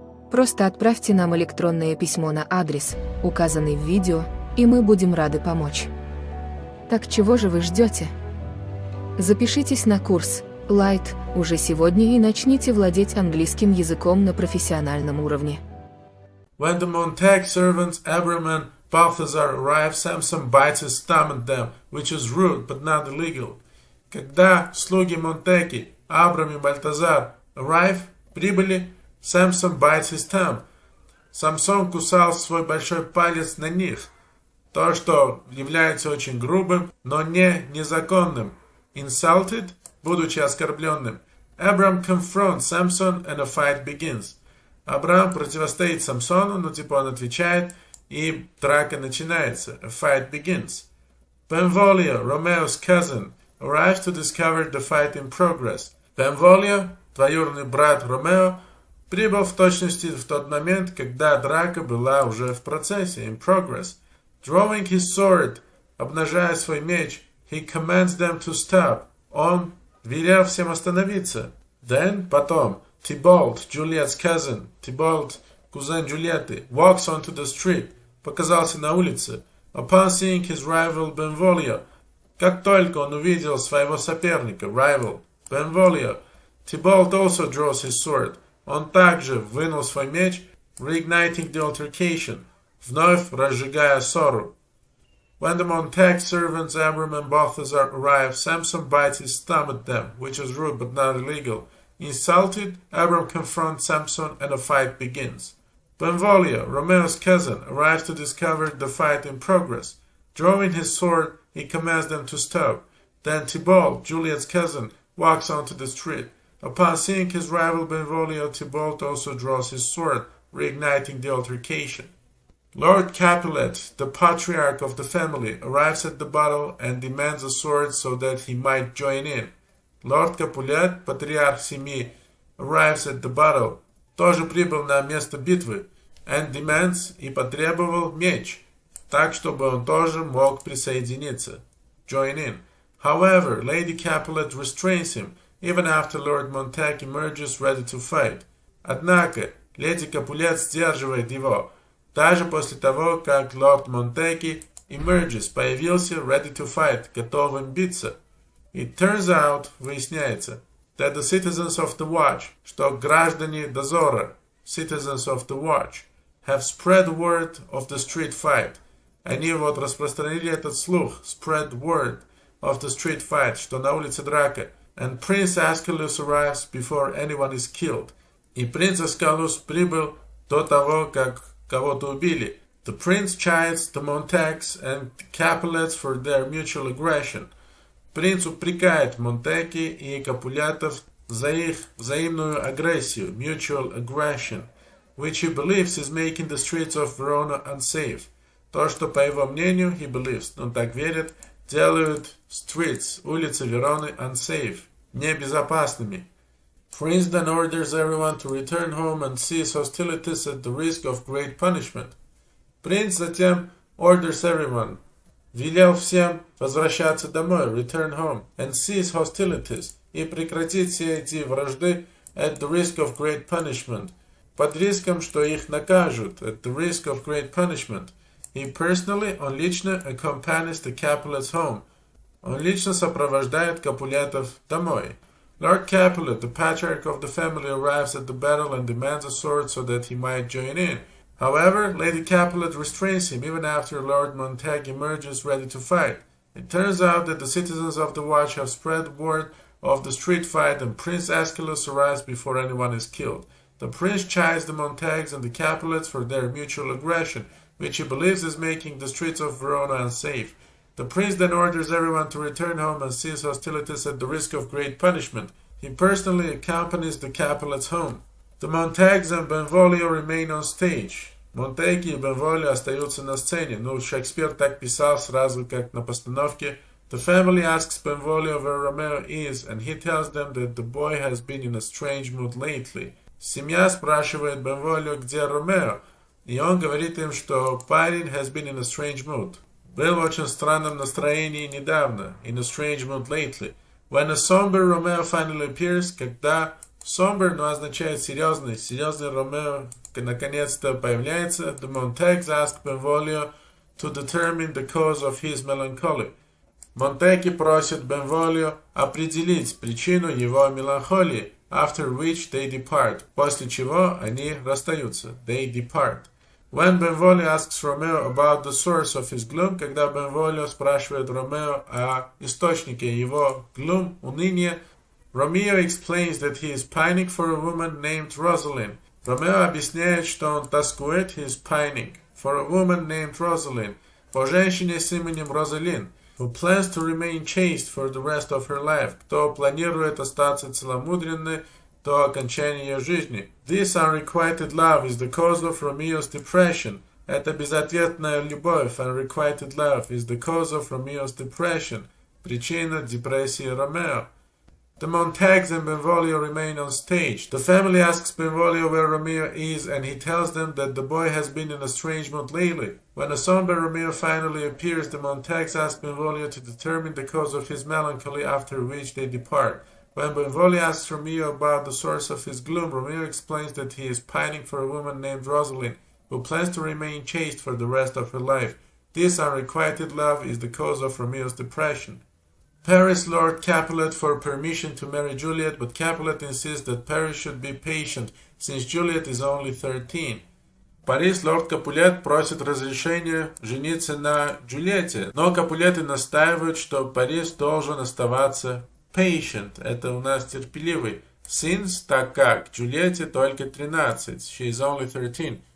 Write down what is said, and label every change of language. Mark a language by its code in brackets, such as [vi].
[ru] Просто отправьте нам электронное письмо на адрес, указанный в видео, и мы будем рады помочь. Так чего же вы ждете? Запишитесь на курс Light уже сегодня и начните владеть английским языком на профессиональном уровне. [en] When the Montag servants Abram and Balthazar arrive, Samson bites his thumb at them, which is rude but not illegal. [ru] Когда слуги Монтеки, Абрам и Бальтазар, прибыли, [en] Samson bites his thumb. [ru] Самсон кусал свой большой палец на них. То, что является очень грубым, но не незаконным. [en] Insulted, [ru] будучи оскорбленным. [en] Abram confronts Samson and a fight begins. [ru] Абрам противостоит Самсону, но он отвечает, и драка начинается. [en] A fight begins. Benvolio, Romeo's cousin, arrives to discover the fight in progress. [ru] Benvolio, двоюродный брат Ромео, прибыл в точности в тот момент, когда драка была уже в процессе, [en] in progress. Drawing his sword, [ru] обнажая свой меч, [en] he commands them to stop. [ru] Он велел всем остановиться. [en] Then, [ru] потом, [en] Tybalt, Juliet's cousin, Tybalt, [ru] кузен Джульетты, [en] walks onto the street, [ru] показался на улице. [en] Upon seeing his rival Benvolio, [ru] как только он увидел своего соперника, [en] rival, Benvolio, Tybalt also draws his sword. [ru] Он также вынул свой меч, [en] reigniting the altercation, [ru] вновь разжигая ссору. [en] When the Montag servants Abram and Balthazar arrive, Samson bites his thumb at them, which is rude but not illegal. Insulted, Abram confronts Samson and a fight begins. Benvolio, Romeo's cousin, arrives to discover the fight in progress. Drawing his sword, he commands them to stop. Then Tybalt, Juliet's cousin, walks onto the street. Upon seeing his rival Benvolio, Tybalt also draws his sword, reigniting the altercation. Lord Capulet, the patriarch of the family, arrives at the battle and demands a sword so that he might join in. [ru] Lord Capulet, патриарх семьи, [en] arrives at the battle, [ru] тоже прибыл на место битвы, [en] and demands [ru] и потребовал меч, так чтобы он тоже мог присоединиться, [en] join in. However, Lady Capulet restrains him, even after Lord Montag emerges ready to fight. [ru] Однако, леди Капулет сдерживает его, даже после того, как лорд Монтеки [en] emerges, [ru] появился [en] ready to fight, [ru] готовым биться. [en] It turns out, [ru] выясняется, [en] that the citizens of the watch, [ru] что граждане дозора, [en] citizens of the watch, have spread word of the street fight. [ru] Они вот распространили этот слух, [en] spread word of the street fight, [ru] что на улице драка, [en] and Prince Ascalus arrives before anyone is killed. [ru] И принц Аскалус прибыл до того, как кого-то убили. [en] The prince chides the Montags and Capulets for their mutual aggression. [ru] Принц упрекает Монтеки и Капулетов за их взаимную агрессию, [en] mutual aggression, which he believes is making the streets of Verona unsafe. [ru] То, что, по его мнению, [en] he believes, [ru] он так верит, делают [en] streets, [ru] улицы Вероны [en] unsafe, [ru] небезопасными. [en] Prince then orders everyone to return home and cease hostilities at the risk of great punishment. [ru] Принц затем [en] orders everyone, [ru] велел всем возвращаться домой, [en] return home, and cease hostilities, [ru] и прекратить все эти вражды [en] at the risk of great punishment, [ru] под риском, что их накажут, [en] at the risk of great punishment. He personally, [ru] он лично [en] accompanies the Capulets home, [ru] он лично сопровождает Капулетов домой. [en] Lord Capulet, the patriarch of the family, arrives at the battle and demands a sword so that he might join in. However, Lady Capulet restrains him even after Lord Montag emerges ready to fight. It turns out that the citizens of the watch have spread word of the street fight and Prince Ascalus arrives before anyone is killed. The prince chides the Montags and the Capulets for their mutual aggression, which he believes is making the streets of Verona unsafe. The prince then orders everyone to return home and cease hostilities at the risk of great punishment. He personally accompanies the Capulets home. The Montags and Benvolio remain on stage. [ru] Монтеги и Бенволио остаются на сцене. Ну, Шекспир так писал сразу, как на постановке. [en] The family asks Benvolio where Romeo is, and he tells them that the boy has been in a strange mood lately. [ru] Семья спрашивает Бенволио, где Ромео, и он говорит им, что парень [en] has been in a strange mood. [ru] Был в очень странном настроении недавно, [en] in a strange mood lately. When a somber Romeo finally appears, [ru] когда [en] somber, [ru] но означает серьезный, серьезный Ромео наконец-то появляется, [en] the Montags ask Benvolio to determine the cause of his melancholy. [ru] Монтеги просят Бенволио определить причину его меланхолии, [en] after which they depart, [ru] после чего они расстаются, [en] they depart. When Benvolio asks Romeo about the source of his gloom, [ru] когда Benvolio спрашивает Ромео о источнике его [en] gloom, [ru] уныния, [en] Romeo explains that he is pining for a woman named Rosalind. [ru] Ромео объясняет, что он тоскует, [en] he is pining, for a woman named Rosalind, [ru] по женщине с именем Розалин, [en] who plans to remain chaste for the rest of her life, [ru] кто планирует остаться целомудренной до окончания ее жизни. [en] This unrequited love is the cause of Romeo's depression. [ru] Эта безответная любовь, [en] unrequited love, is the cause of Romeo's depression. [ru] Причина депрессии Ромео. [en] The Montags and Benvolio remain on stage. The family asks Benvolio where Romeo is, and he tells them that the boy has been in a strange mood lately. When a somber Romeo finally appears, the Montags ask Benvolio to determine the cause of his melancholy, after which they depart. When Benvolio asks Romeo about the source of his gloom, Romeo explains that he is pining for a woman named Rosalind, who plans to remain chaste for the rest of her life. This unrequited love is the cause of Romeo's depression. Paris Lord Capulet for permission to marry Juliet, but Capulet insists that Paris should be patient, since Juliet is only 13. [ru] В Париж лорд Капулет просит разрешения жениться на Джульетте, но Капулеты настаивают, что Париж должен оставаться [en] patient, [ru] это у нас терпеливый, [en] since, [ru] так как Джульетте только 13, [en] she is only 13.